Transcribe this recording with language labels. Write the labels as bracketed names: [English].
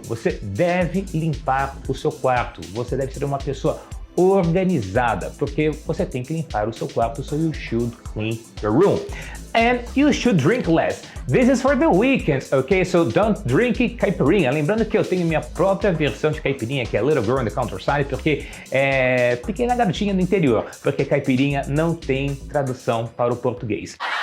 [Portuguese] Você deve limpar o seu quarto. Você deve ser uma pessoa organizada, porque você tem que limpar o seu quarto, [English] so you should clean your room. And you should drink less. This is for the weekends, okay? So don't drink caipirinha. [Portuguese] Lembrando que eu tenho minha própria versão de caipirinha, que é [English] Little Girl in the Countryside, [Portuguese] porque é pequena garotinha do interior, porque caipirinha não tem tradução para o português.